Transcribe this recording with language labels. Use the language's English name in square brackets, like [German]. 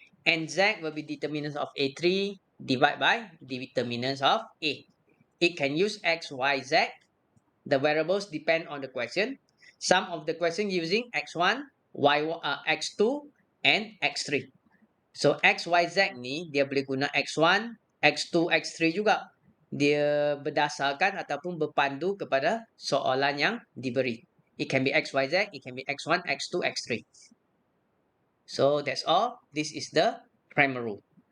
[English] And Z will be determinants of A3 divided by determinants of A. It can use X, Y, Z. The variables depend on the question. Some of the question using X1, X2, and X3. [Malay] So X, Y, Z ni dia boleh guna X1, X2, X3 juga. Dia berdasarkan ataupun berpandu kepada soalan yang diberi. [English] It can be X, Y, Z. It can be X1, X2, X3. So that's all. This is the Cramer rule.